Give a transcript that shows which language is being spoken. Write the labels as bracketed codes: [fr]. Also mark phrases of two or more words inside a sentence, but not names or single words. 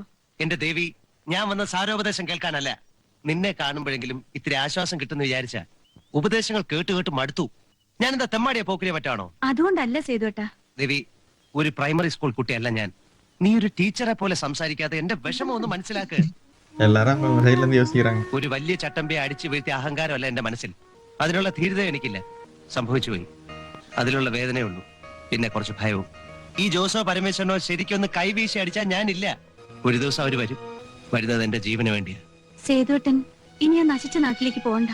[ml] എന്റെ ദേവി, ഞാൻ വന്ന സാരോപദേശം കേൾക്കാനല്ല, നിന്നെ കാണുമ്പോഴെങ്കിലും ഇത്തിരി ആശ്വാസം കിട്ടുന്ന വിചാരിച്ച. ഉപദേശങ്ങൾ കേട്ട് കേട്ട് മടുത്തു. ഞാൻ എന്താ തെമ്മാടിയെ പോക്കിനെ പറ്റാണോ? അതുകൊണ്ടല്ല സേതുവേട്ടാ. ദേവി, ഒരു പ്രൈമറി സ്കൂൾ കുട്ടിയല്ല ഞാൻ. നീ ഒരു ടീച്ചറെ പോലെ സംസാരിക്കാതെ എന്റെ വിഷമം ഒന്ന് മനസ്സിലാക്ക്. [ta] எல்லாரும் அவங்க சைடுல இருந்து யோசிக்கிறாங்க. [ml] ഒരു വലിയ ചട്ടമ്പിയെ അടിച്ചു വീഴ്ത്തിയ അഹങ്കാരമല്ല എന്റെ മനസ്സിൽ. അതിനുള്ള ധീരത എനിക്കില്ല. സംഭവിച്ചു പോയി. അതിലുള്ള വേദനയേ ഉള്ളൂ. പിന്നെ കുറച്ച് ഭയവും. ഈ ജോസോ പരമേശ്വരനോ ശരിക്കൊന്ന് കൈവീശി അടിച്ചാൽ ഞാനില്ല. ഒരു ദിവസം അവര് വരും. വരുന്നത് എന്റെ ജീവന് വേണ്ടിയാ. സേതുവേട്ടൻ ഇനി ആ നശിച്ച നാട്ടിലേക്ക് പോകണ്ട.